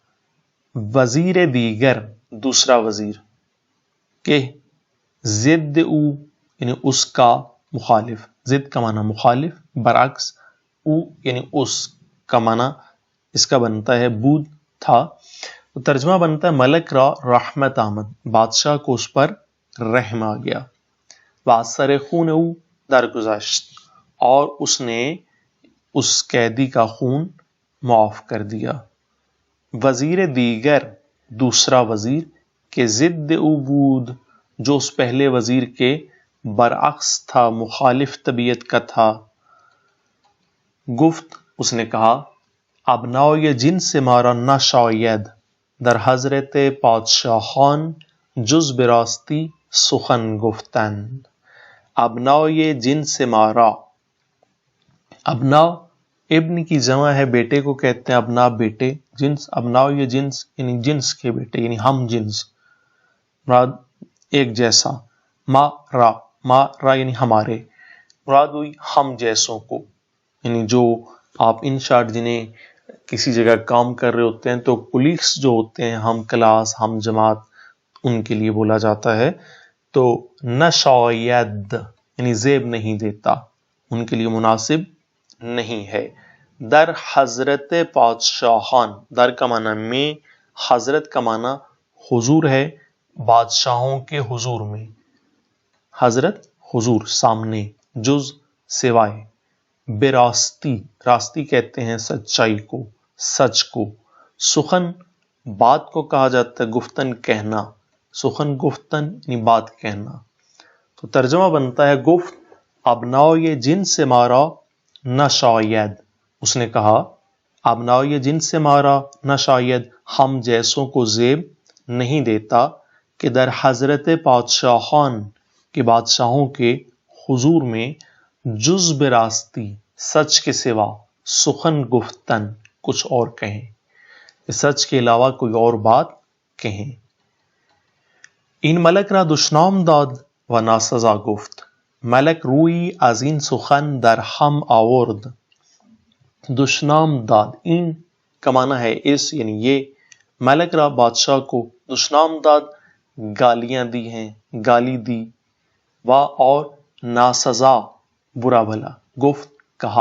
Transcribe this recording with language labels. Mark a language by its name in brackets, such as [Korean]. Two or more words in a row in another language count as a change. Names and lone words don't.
[Persian] وزیر دیگر [Urdu] دوسرا وزیر، [Persian] کہ ضد او [Urdu] یعنی اس کا مخالف، ضد کا معنی مخالف، برعکس، او یعنی اس کا معنی اس کا بنتا ہے بود تھا۔ تو ترجمہ بنتا ہے، [Persian] ملک را رحمت آمد، [Urdu] بادشاہ کو اس پر رحم آ گیا، [Persian] وَأَثَّرَ خُونَهُ درگذشت، [Urdu] اور اس نے اس قیدی کا خون معاف کر دیا، [Persian] وزیر دیگر [Urdu] دوسرا وزیر، [Persian] کہ ضد او بود [Urdu] جو اس پہلے وزیر کے برعکس تھا، مخالف طبیعت کا تھا، [Persian] گفت [Urdu] اس نے کہا، [Persian] ابنائے جنس مارا نہ شاید در حضرت پادشاہان جز براستی سخن گفتند، ابنائے جنس مارا، ابنا [Urdu] ابن کی جمع ہے، بیٹے کو کہتے ہیں ابنا، بیٹے، جنس، ابنائے جنس یعنی جنس کے بیٹے، یعنی ہم جنس، مراد ایک جیسا، ما را یعنی ہمارے، مراد ہوئی ہم جیسوں کو، یعنی جو آپ ان شارٹ جنہیں کسی جگہ کام کر رہے ہوتے ہیں تو کولیگس جو ہوتے ہیں، ہم کلاس، ہم جماعت، ان کے لیے بولا جاتا ہے۔ تو نہ شاید یعنی زیب نہیں دیتا، ان کے لیے مناسب نہیں ہے، [Persian] در حضرت پادشاہان، [Urdu] در کا معنی میں، حضرت کا معنی حضور ہے، بادشاہوں کے حضور میں، حضرت حضور سامنے، جز سوائے، براستی، راستی کہتے ہیں سچائی کو، سچ کو، سخن بات کو کہا جاتا ہے، گفتن کہنا، [Persian] سخن گفتن [Urdu] یعنی بات کہنا۔ تو ترجمہ بنتا ہے، [Persian] گفت ابنائے جن سے مارا نہ شاید، [Urdu] اس نے کہا [Persian] ابنائے جن سے مارا نہ شاید، [Urdu] ہم جیسوں کو زیب نہیں دیتا، [Persian] کہ در حضرت پادشاہان [Urdu] کے بادشاہوں کے حضور میں، [Persian] جز براستی [Urdu] سچ کے سوا [Persian] سخن گفتن [Urdu] کچھ اور کہیں، سچ کے علاوہ کوئی اور بات کہیں. [Persian] این ملک را دشنام داد و ناسزا گفت، ملک روی از این سخن در هم آورد. دشنام داد، [Urdu] این کا معنی ہے اس یعنی یہ، [Persian] ملک را [Urdu] بادشاہ کو، [Persian] دشنام داد [Urdu] گالیاں دی ہیں، گالی دی، و اور ناسزا برا بھلا، گفت کہا.